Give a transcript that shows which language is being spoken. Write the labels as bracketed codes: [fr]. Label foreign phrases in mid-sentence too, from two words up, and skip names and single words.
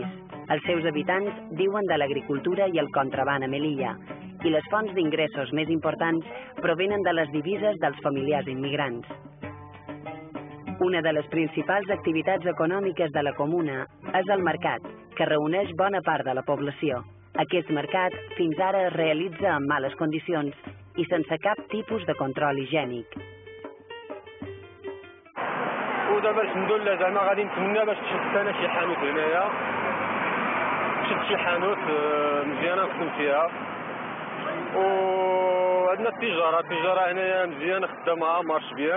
[ca] Els seus habitants viuen de l'agricultura i el contraban a Melilla, i les fonts d'ingressos més importants provenen de les divises dels familiars immigrants. Una de les principals activitats econòmiques de la comuna és el mercat, que reuneix bona part de la població. Aquest mercat fins ara es realitza en males condicions i sense cap tipus de control higiènic. [ar] ودابا الحمد لله زعما غادي نتمنى باش تشد انا شي حانوت هنايا تشد شي حانوت مزيانه نسكن فيها وعندنا التجاره هنايا مزيانه خدامه [fr] marche bien.